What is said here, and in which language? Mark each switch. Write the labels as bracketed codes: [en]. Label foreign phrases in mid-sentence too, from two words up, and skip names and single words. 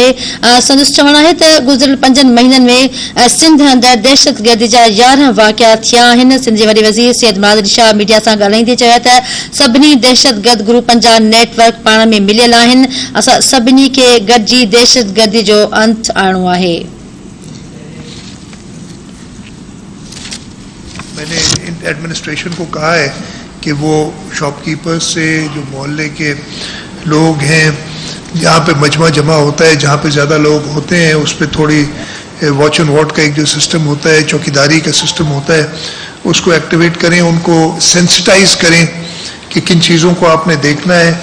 [sd] संदसि चवणु आहे त गुज़िरियल 5 महीननि में सिंध अंदरि दहशत गर्दी जा 11 वाक़िया थिया आहिनि. सिंध जे वॾे वज़ीर सैयद मुराद अली शाह मीडिया सां ॻाल्हाईंदे चयो त सभिनी दहशत गर्द ग्रुपनि जा नेटवर्क पाण में मिलियल आहिनि. असां सभिनी खे गॾिजी दहशत गर्दी जो अंत आणो आहे. [ur] میں نے ایڈمنسٹریشن کو کہا ہے کہ وہ [en] shop keepers [ur] سے, جو محلے کے لوگ ہیں, جہاں پہ مجمع جمع ہوتا ہے, جہاں پہ زیادہ لوگ ہوتے ہیں, اس پہ تھوڑی [en] watch and ward [ur] کا ایک جو سسٹم ہوتا ہے, چوکیداری کا سسٹم ہوتا ہے, اس کو ایکٹیویٹ کریں, ان کو سینسٹائز کریں کہ کن چیزوں کو آپ نے دیکھنا ہے.